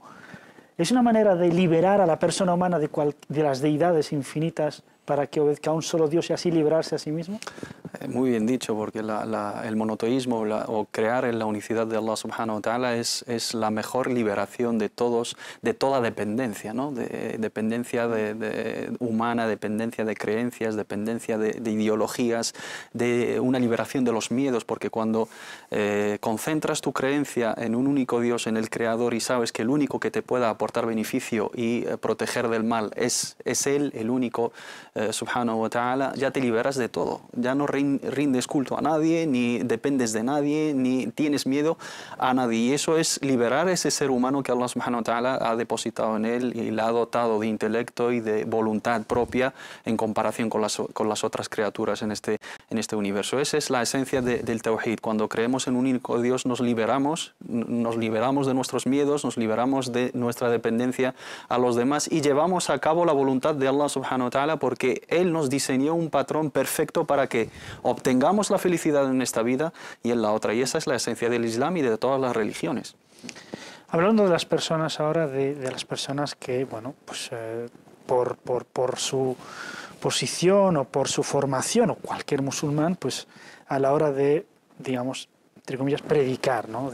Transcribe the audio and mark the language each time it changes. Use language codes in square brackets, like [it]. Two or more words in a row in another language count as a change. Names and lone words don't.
[es] Es una manera de liberar a la persona humana de las deidades infinitas para que obedezca a un solo Dios y así librarse a sí mismo. Muy bien dicho, porque el monoteísmo o crear en la unicidad de Allah [ar] سبحانه وتعالى [es] es la mejor liberación de toda dependencia, ¿no? Dependencia humana, dependencia de creencias, dependencia de ideologías, de una liberación de los miedos, porque cuando concentras tu creencia en un único Dios, en el Creador, y sabes que el único que te pueda aportar beneficio y proteger del mal es Él, el único, [ar] سبحانه وتعالى, [es] ya te liberas de todo, ya no rindes culto a nadie, ni dependes de nadie, ni tienes miedo a nadie, y eso es liberar a ese ser humano que Allah [ar] سبحانه وتعالى [es] ha depositado en él y le ha dotado de intelecto y de voluntad propia en comparación con las otras criaturas en este universo. Esa es la esencia del Tawhid. Cuando creemos en un único Dios nos liberamos de nuestros miedos, nos liberamos de nuestra dependencia a los demás y llevamos a cabo la voluntad de Allah [ar] سبحانه وتعالى, [es] porque Él nos diseñó un patrón perfecto para que obtengamos la felicidad en esta vida y en la otra. Y esa es la esencia del Islam y de todas las religiones. Hablando de las personas ahora, de las personas que, bueno, pues por su posición o por su formación, o cualquier musulmán, pues a la hora de, digamos, entre comillas, predicar, ¿no?